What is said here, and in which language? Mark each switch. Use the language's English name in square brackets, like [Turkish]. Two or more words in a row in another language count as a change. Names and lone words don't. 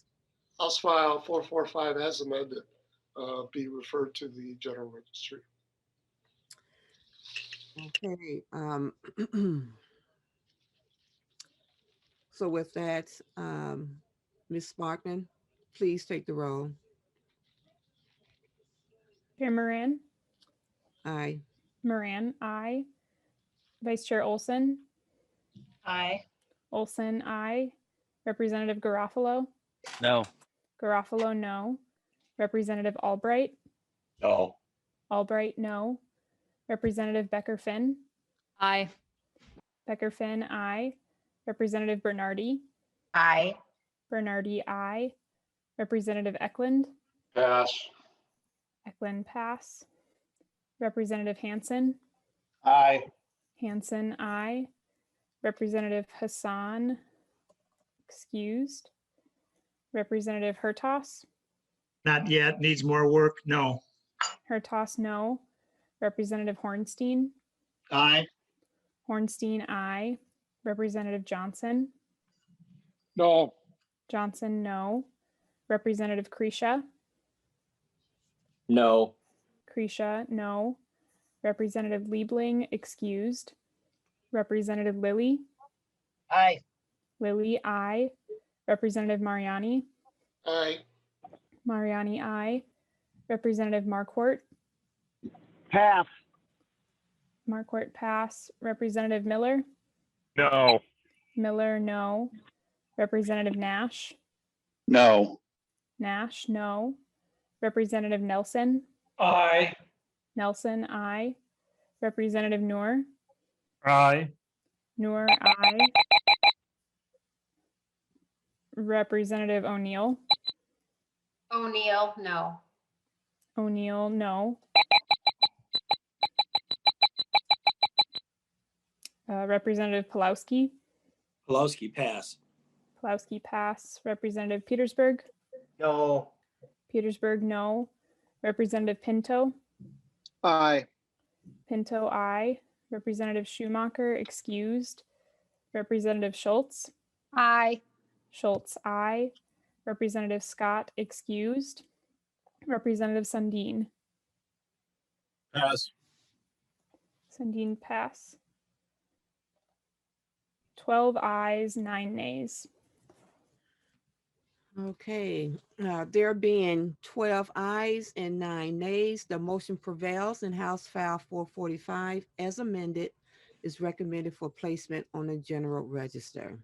[English] House File 445 as amended be referred to the General Registry. Okay. So with that, Ms. Sparkman, please take the roll. Chair Moran, Aye. Moran, aye. Vice Chair Olson, Aye. Olson, aye. Representative Garofalo, No. Garofalo, no. Representative Albright, No. Albright, no. Representative Becker-Finn, Aye. Becker-Finn, aye. Representative Bernardi, Aye. Bernardi, aye. Representative Eklund, Pass. Eklund, pass. Representative Hansen, Aye. Hansen, aye. Representative Hassan, excused. Representative Hertas, Not yet, needs more work, no. Hertas, no. Representative Hornstein, Aye. Hornstein, aye. Representative Johnson, No. Johnson, no. Representative Kresha, No. Kresha, no. Representative Liebling, excused. Representative Lilly, Aye. Lilly, aye. Representative Mariani, Aye. Mariani, aye. Representative Marquardt, Pass. Marquardt, pass. Representative Miller, No. Miller, no. Representative Nash, No. Nash, no. Representative Nelson, Aye. Nelson, aye. Representative Noor, Aye. Noor, aye. Representative O'Neill, O'Neill, no. O'Neill, no. Representative Pulowski, Pulowski, pass. Pulowski, pass. Representative Petersburg, No. Petersburg, no. Representative Pinto, Aye. Pinto, aye. Representative Schumacher, excused. Representative Schultz, Aye. Schultz, aye. Representative Scott, excused. Representative Sundin, Pass. Sundin, pass. 12 ayes, 9 nays. Okay, there being 12 ayes and 9 nays, the motion prevails and House File 445 as amended is recommended for placement on the General Register.